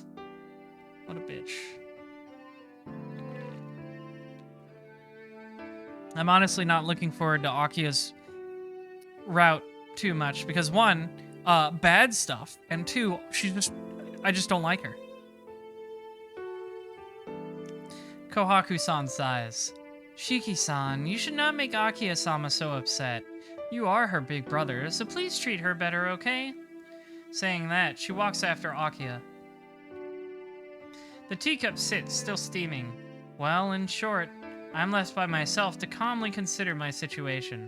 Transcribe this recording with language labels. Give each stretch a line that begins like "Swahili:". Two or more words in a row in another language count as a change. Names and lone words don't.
English: What a bitch. I'm honestly not looking forward to Akia's route too much because one, bad stuff, and two, I just don't like her. Kohaku-san sighs. Shiki-san, you should not make Akia-sama so upset. You are her big brother, so please treat her better, okay? Saying that, she walks after Akia. The teacup sits, still steaming. Well, in short, I'm left by myself to calmly consider my situation.